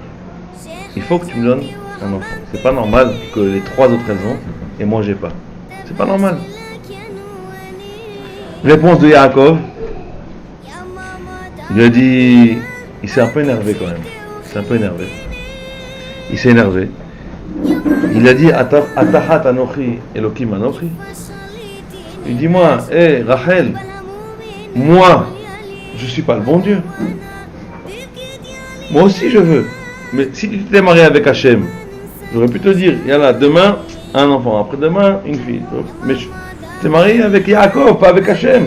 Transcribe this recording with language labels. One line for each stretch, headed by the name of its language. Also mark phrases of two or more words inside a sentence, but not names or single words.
French: Il faut que tu me donnes un enfant. C'est pas normal que les trois autres elles ont et moi j'ai pas. C'est pas normal. Réponse de Yaakov. Il lui a dit, il s'est un peu énervé quand même. Il s'est un peu énervé. Il s'est énervé. Il a dit:
Hebrew: אתחת אנוכי אלוקים אנוכי.
French: Il dit: moi, Rachel, moi, je suis pas le bon Dieu. Moi aussi je veux. Mais si tu t'es marié avec Hachem, j'aurais pu te dire: yallah, demain, un enfant, après-demain, une fille. Mais tu t'es marié avec Yaakov, pas avec Hachem.